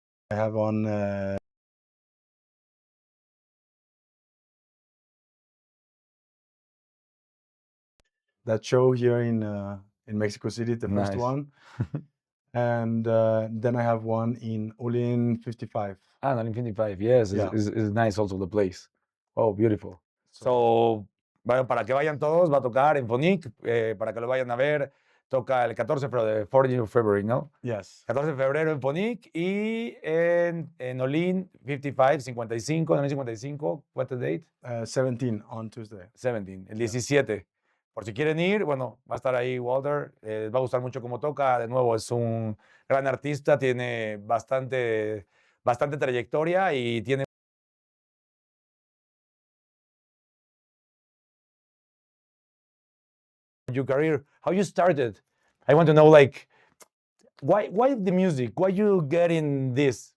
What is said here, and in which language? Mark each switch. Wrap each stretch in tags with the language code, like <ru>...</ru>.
<en>I have on that show here in Mexico City, the first one. And then I have one in Olin 55. Olin 55, yes, yeah. It's nice also the place. Oh, beautiful.</en> <es>So bueno, para que vayan todos, va a tocar en Fonic, para que lo vayan a ver. Toca el 14 de</es> <en>February,</en> <es>¿no?</es> <en>Yes.</en> <es>14 de febrero en Fonic y en Olin 55, en Olin 55,</es> <en>what's the date? 17 on Tuesday.</en> <es>17, el 17. Yeah. Por si quieren ir, bueno, va a estar ahí Walther, les va a gustar mucho cómo toca. De nuevo, es un gran artista, tiene bastante trayectoria y tiene</es> <en>your career. How you started? I want to know, like, why the music? Why you get in this?</en>